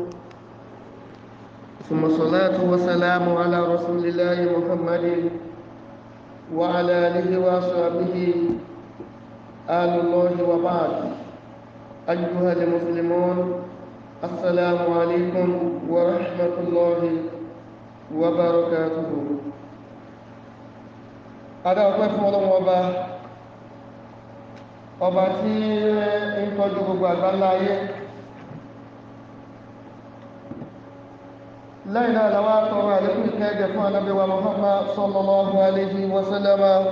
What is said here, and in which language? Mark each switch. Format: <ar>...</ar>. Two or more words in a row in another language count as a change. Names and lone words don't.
<ar>ثم الصلاة والسلام على رسول الله محمد وعلى آله وصحبه آل الله وبعد. أيها المسلمون، السلام عليكم ورحمة الله وبركاته.</ar> <yo>Adá ọpẹ́ fún Ọlọ́run ọba tí ń tọ́jú gbogbo àgbáńlá ayé. Lẹ́yìn náà làwọn àtọrọ àlékún ìkẹ́gẹ́ fún Ànábì wa Muhammad</yo> <ar>صلى الله عليه وسلم.</ar>